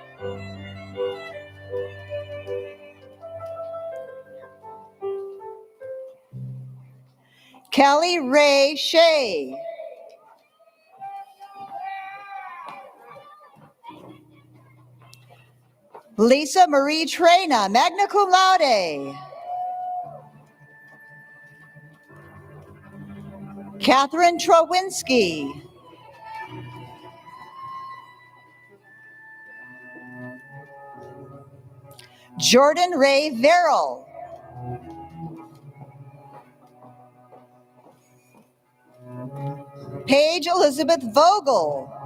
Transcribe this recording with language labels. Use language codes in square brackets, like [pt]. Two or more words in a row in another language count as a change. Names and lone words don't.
[en] Kelly Ray Shea. [la] Lisa Marie Trena, magna cum laude. [en] Catherine Trowinski. Jordan Ray Verrill. Paige Elizabeth Vogel.